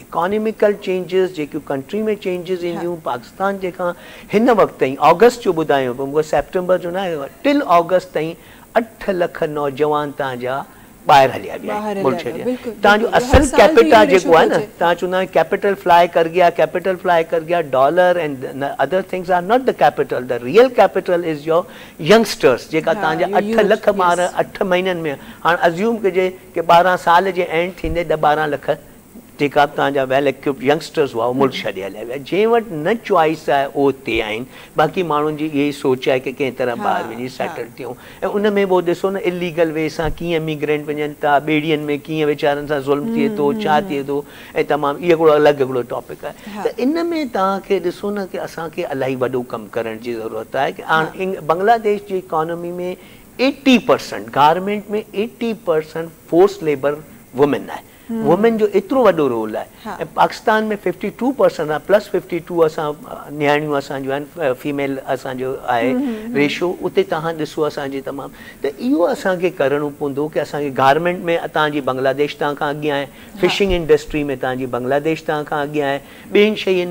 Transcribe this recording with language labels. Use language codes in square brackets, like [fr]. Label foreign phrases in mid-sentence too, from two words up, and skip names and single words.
[en] economical changes [sd] जेकियूं कंट्री में चेंजिस ईंदियूं, पाकिस्तान जेका हिन वक़्तु ताईं ऑगस्ट जो ॿुधायो पियो, मूंखे सेप्टेंबर जो न आहे, [en] till August [sd] ताईं 8 लख नौजवान तव्हांजा ॿाहिरि हलिया विया मुल्क छॾे। तव्हांजो असल कैपिटल जेको आहे न, तव्हां चवंदा आहियो [ur] کیپیٹل فلائی کر گیا, کیپیٹل فلائی کر گیا, [en] dollar and other things are not the capital, the real capital is your youngsters [sd] जेका तव्हांजा 8 लख ॿार 8 महीननि में। हाणे अज्यूम कजे कि 12 साल जे एंड थींदे 10-12 लख जेका बि तव्हांजा [en] well equipped youngsters [sd] हुआ मुल्क छॾे हलिया विया जंहिं वटि न चॉइस आहे उहो हुते आहिनि बाक़ी माण्हुनि जी इहा ई सोच आहे की कंहिं तरह ॿाहिरि वञी सेटल थियूं ऐं उन में पोइ ॾिसो न [en] illegal way [sd] सां कीअं इमिग्रेंट वञनि था ॿेड़ियुनि में कीअं वीचारनि सां ज़ुल्म थिए थो छा थिए थो ऐं तमामु इहो हिकिड़ो अलॻि हिकिड़ो टॉपिक आहे त इन में तव्हांखे ॾिसो न की असांखे इलाही वॾो कमु करण जी ज़रूरत आहे की हाणे बांग्लादेश जी इकॉनमी में 80% गारमेंट में 80% [en] force labour women [sd] आहे वुमेन जो एतिरो वॾो रोल आहे ऐं पाकिस्तान में 52% आहे प्लस 52 असां नियाणियूं असांजो आहिनि फीमेल असांजो आहे रेशो उते तव्हां ॾिसो असांजे तमामु त इहो असांखे करिणो पवंदो की असांखे गारमेंट में तव्हांजी बांग्लादेश तव्हां खां अॻियां आहे [en] fishing industry [sd] में तव्हांजी बांग्लादेश तव्हां खां अॻियां आहे ॿियनि शयुनि